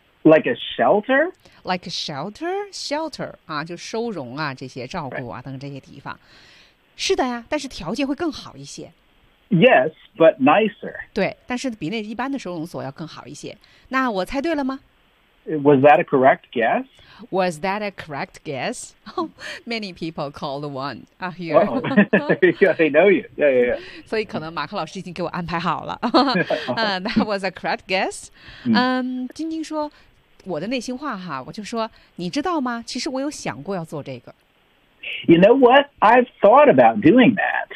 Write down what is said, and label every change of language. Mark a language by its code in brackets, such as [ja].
[en] ？Like a shelter? Like a shelter? [zh] Shelter 啊，就收容啊，这些照顾啊、 [en] right. [zh] 等这些地方。是的呀，但是条件会更好一些。 [en] Yes, but nicer. [zh] 对，但是比那一般的收容所要更好一些。那我猜对了吗 [en] ？Was that a correct guess? Was that a correct guess?、Oh, many people called one out here. Oh, they know you. Yeah, yeah, yeah. [zh] 所以可能马克老师已经给我安排好了。 [en] that was a correct guess. [zh] 晶晶说我的内心话哈，我就说你知道吗？其实我有想过要做这个。 [en] You know what? I've thought about doing that.